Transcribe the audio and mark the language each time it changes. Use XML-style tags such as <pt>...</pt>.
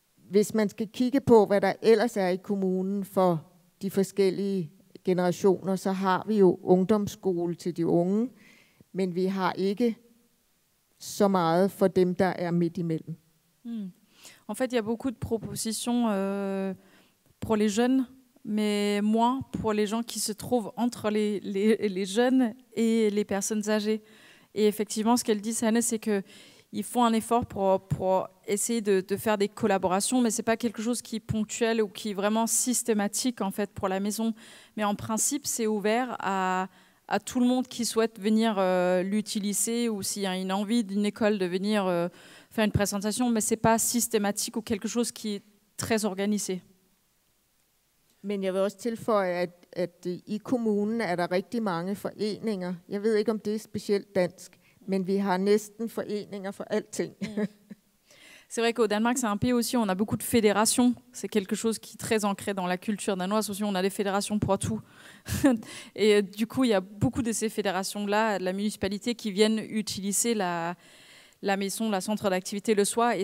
<da>Hvis man skal kigge på, hvad der ellers er i kommunen for de forskellige generationer, så har vi jo ungdomsskole til de unge, men vi har ikke så meget for dem, der er midt imellem.</da> <fr>En fait, il y a beaucoup de propositions pour les jeunes, mais moins pour les gens qui se trouvent entre les jeunes et les personnes âgées. Et effectivement, ce qu'elle dit, Sanne, c'est qu'ils font un effort pour essayer de faire des collaborations, mais ce n'est pas quelque chose qui est ponctuel ou qui est vraiment systématique en fait, pour la maison. Mais en principe, c'est ouvert à tout le monde qui souhaite venir l'utiliser ou s'il y a une envie d'une école de venir faire une présentation, mais ce n'est pas systématique ou quelque chose qui est très organisé.</fr> <da>Men jeg vil også tilføje, at i kommunen er der rigtig mange foreninger. Jeg ved ikke, om det er specielt dansk, men vi har næsten foreninger for alting.</da> <fr>C'est vrai qu'au Danemark, c'est un pays aussi où on a beaucoup de fédérations. C'est quelque chose qui est très ancré dans la culture danoise aussi. On a des fédérations pour tout. Et du coup, il y a beaucoup de ces fédérations-là, de la municipalité, qui viennent utiliser la maison, la centre d'activité le soir.</fr>